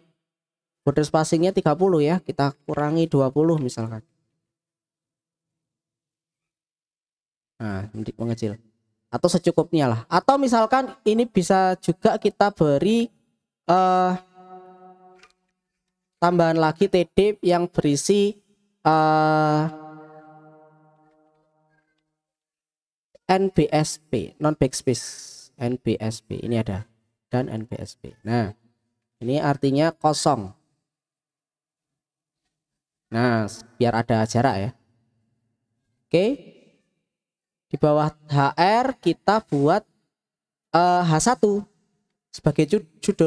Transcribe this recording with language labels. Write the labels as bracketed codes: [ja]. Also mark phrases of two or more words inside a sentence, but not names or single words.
[en] Border spacingnya [id] 30 ya. Kita kurangi 20 misalkan. Nah, mengecil. Atau secukupnya lah. Atau misalkan ini bisa juga kita beri tambahan lagi TD yang berisi NBSP, [en] non backspace. [id] NBSP ini ada dan NBSP. Nah, ini artinya kosong. Nah, biar ada jarak ya. Oke. Di bawah HR kita buat H1 sebagai judul.